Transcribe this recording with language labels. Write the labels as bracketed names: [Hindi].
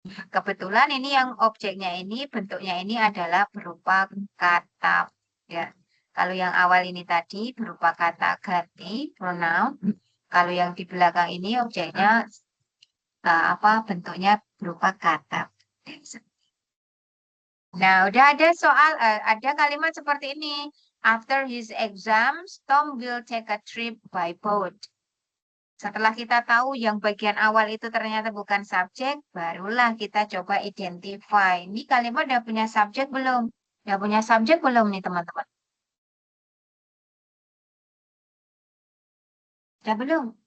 [Indonesian] Kebetulan ini yang objeknya ini bentuknya ini adalah berupa kata ya. Kalau yang awal ini tadi berupa kata ganti pronoun. Kalau yang di belakang ini objeknya bentuknya berupa kata. Nah, udah ada soal ada kalimat seperti ini. [English] After his exams, Tom will take a trip by boat. [Indonesian] Setelah kita tahu yang bagian awal itu ternyata bukan subjek, barulah kita coba identify. Ini kalimat udah punya subjek belum? Udah punya subjek belum nih teman-teman? Udah belum?